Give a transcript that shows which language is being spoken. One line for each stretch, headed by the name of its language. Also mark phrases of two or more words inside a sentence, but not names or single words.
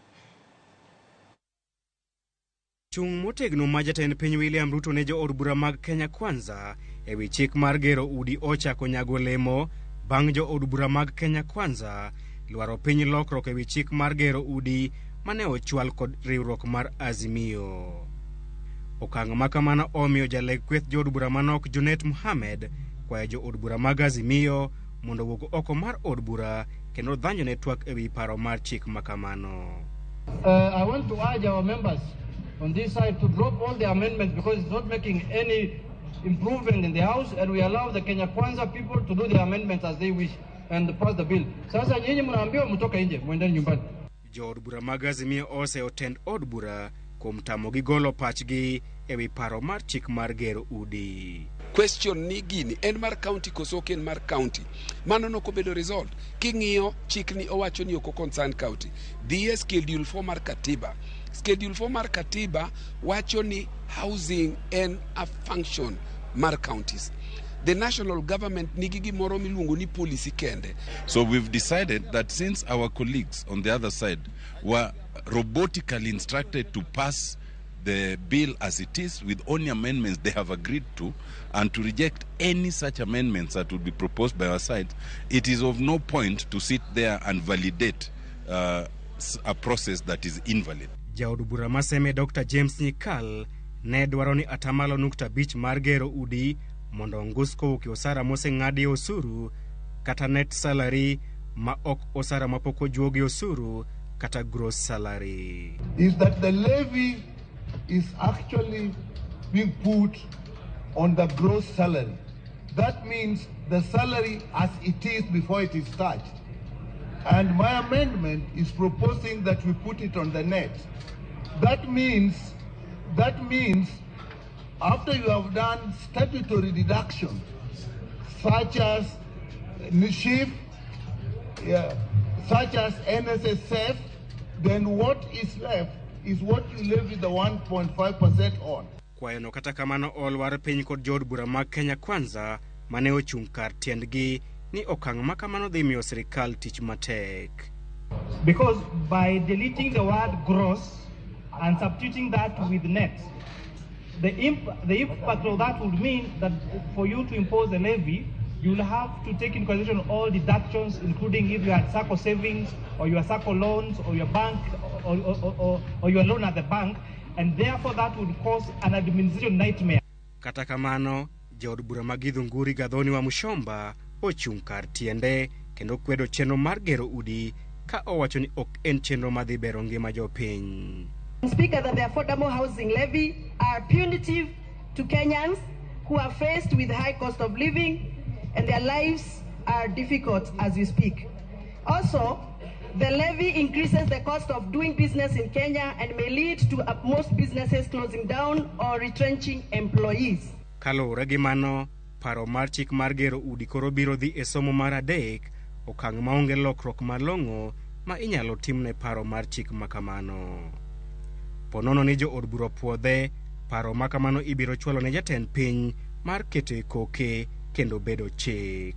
Luo (Kenya and Tanzania): Chung motegno ma jatend piny William Ruto ne jood bura mag Kenya Kwanza e wi chik mar gero udi ochako nyago lemo bang' jood bura mag Kenya Kwanza lwaro piny lokruok e wi chik mar gero udi mane ochwal kod riwruok mar Azimio. Okang' ma kamano omiyo jaleg kweth jood bura manok Junet Mohamed kwayo jood bura mag Azimio mondo wuog oko mar od bura kendo dhanjo ne twak e wi paro mar chik ma kamano.
English: I want to urge our members on this side to drop all the amendments because it's not making any improvement in the House, and we allow the Kenya Kwanza people to do the amendments as they wish and pass the bill.
Swahili: Sasa nyinyi mnaambiwa mtoka nje, mwendeni nyumbani.
Luo (Kenya and Tanzania): Jood bura mag Azimio ose otend od bura kuom tamogi golo pachgi e wi paro mar chik mar gero udi. Question ni gini en mar county koso ok en mar county. Mano no kobedo resolved. King'iyo chik ni owacho ni oko
English: concern county.
Luo (Kenya and Tanzania): Dhie schedule 4 mar katiba. Schedule 4 mar katiba wacho ni housing en
English: a function
Luo (Kenya and Tanzania): mar counties.
English: The national government
Luo (Kenya and Tanzania): nigi gimoro miluongo ni policy kende.
English: So we've decided that since our colleagues on the other side were robotically instructed to pass the bill as it is with only amendments they have agreed to, and to reject any such amendments that would be proposed by our side, it is of no point to sit there and validate a process that is invalid.
Luo (Kenya and Tanzania): Jaod bura maseme Dr. James Nyikal ne dwaro ni atamalo nukta bich mar gero udi mondo ngusko ki osara moseng'adi osuru kata
English: net salary
Luo (Kenya and Tanzania): ma ok osara mapoko juogi osuru kata
English: gross salary. Is that the levy is actually being put on the gross salary. That means the salary as it is before it is charged. And my amendment is proposing that we put it on the net. That means after you have done statutory deduction, such as NISHIF, such as NSSF, then what is left is what you levy the 1.5% on.
Luo (Kenya and Tanzania): Kwayono kata kamano olwar piny kod jood bura mag Kenya Kwanza mane ochung' kar tiendgi ni okang' ma kamano dhi miyo sirikal tich matek.
English: Because by deleting the word gross and substituting that with net, the impact of that would mean that for you to impose a levy, you'll have to take into consideration all deductions, including if you had SACCO savings or your SACCO loans or your bank or your loan at the bank, and therefore that would cause an administration nightmare.
Luo (Kenya and Tanzania): Kata kamano, jood bura mag Githunguri Gathoni wa Mushomba ochung' kar tiende kendo kwedo chenro mar gero udi ka owacho ni ok en chenro madhi bero ngima jopiny.
English: Speaker, that the affordable housing levy are punitive to Kenyans who are faced with high cost of living and their lives are difficult as we speak. Also, the levy increases the cost of doing business in Kenya and may lead to most businesses closing down or retrenching employees.
Luo (Kenya and Tanzania): Kaluwore gi mano, paro mar chik mar gero udi koro biro dhi e somo mar adek, okang' maonge lokruok malong'o ma inyalo timne paro mar chik makamano. Ponono ni jood bura puodhe, paro makamano ibiro chwalo ne jatend piny mar keto e koke kendo bedo chik.